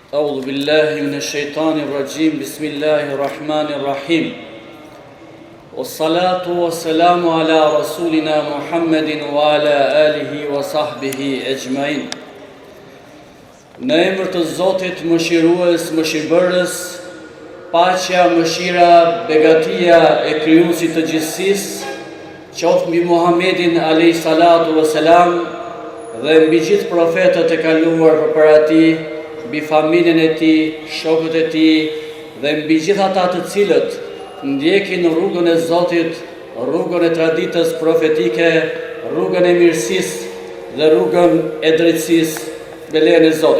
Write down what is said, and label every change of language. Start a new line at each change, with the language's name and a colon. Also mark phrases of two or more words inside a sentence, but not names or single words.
Arabic: أعوذ بالله من الشيطان الرجيم بسم الله الرحمن الرحيم والصلاة والسلام على رسولنا محمد وعلى آله وصحبه أجمعين.
Albanian: Në emër të Zotit mëshirues, mëshirbërës, paqja, mëshira, begatia e krijuesit të gjithësisë, qoftë mbi Muhammedin
Arabic: عليه الصلاة والسلام
Albanian: dhe mbi gjithë profetët e kaluar përpara tij, mbi familjen e tij, shokët e tij dhe mbi gjithë ata të cilët ndjekin rrugën e Zotit, rrugën e traditës profetike, rrugën e mirësisë dhe rrugën e drejtësisë me lejen e Zotit.